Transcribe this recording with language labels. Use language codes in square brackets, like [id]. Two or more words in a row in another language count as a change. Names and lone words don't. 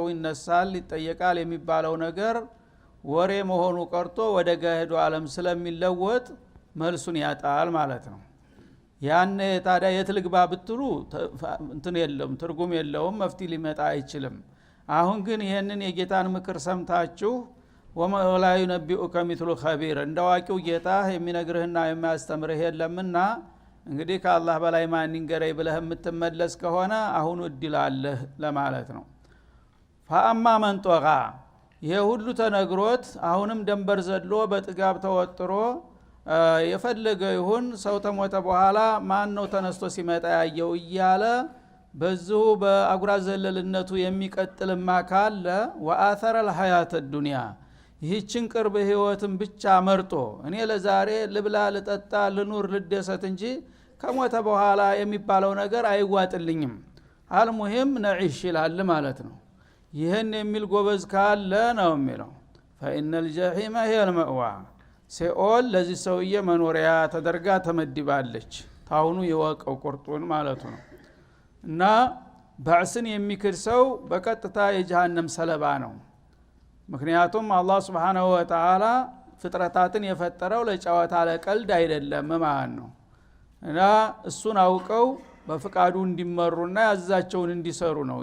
[am] ይነሳል፣ ይጠየቃል የሚባለው ነገር ወሬ መሆኑ ቀርቶ ወደ ገሃዱ ዓለም ስለሚለወጥ መልሱን ያጣል ማለት ነው። ያኔ ታዲያ የትልግባ ብትሉ እንትን የለም ትርጉም የለውም፣ መፍትሄ ሊመጣ አይችልም። አሁን ግን ይሄንን የጌታን ምክር ሰምታችሁ ወላ [ar] ينبئك مثل خبير [am] እንደዋቂው ጌታ የሚነግርህና የሚያስተምርህ የለምና እንግዲህ ከአላህ በላይ ማን ይንገረኝ ብለህ የምትመለስ ከሆነ አሁን እድላለህ ለማለት ነው። [ar] فاما من طغى [am] ይሄ ሁሉ ተነግሮት አሁንም ደንበር ዘሎ በጥጋብ ተወጥሮ የፈለገ ይሁን ሰው ተሞተ በኋላ ማን ነው ተነስቶ ሲመጣ ያየው እያለ በዚሁ በአጉራ ዘለልነቱ የሚቀጥልማ ካለ [ar] ወአثر الحياه الدنيا [am] ይህችን ቅርብ ህይወትን ብቻ መርጦ እኔ ለዛሬ ልብላ ልጠጣ ልኑር ልደሰት እንጂ ከሞተ በኋላ የሚባለው ነገር አይዋጥልኝም [ar] المهم نعيش [am] ይላል ማለት ነው። ይህን የሚል ጎበዝ ካለ ነው የሚለው [ar] فإن الجحيم هي المأوى [am] ሲኦል ለዚህ ሰውዬ መኖሪያ ተደርጋ ተመድባለች። ታውኑ የወቀው ቁርጡን ማለቱ ነው። እና ባዕስን የሚክድ ሰው በቀጥታ የጀሃነም ሰለባ ነው። ምክንያቱም አላህ [ar] سبحانه وتعالى [am] ፍጥረታትን የፈጠረው ለጨዋታ ለቀልድ አይደለም ማለት ነው። እና እሱን አውቀው በፍቃዱ እንዲመሩና ያዛቸውን እንዲሰሩ ነው።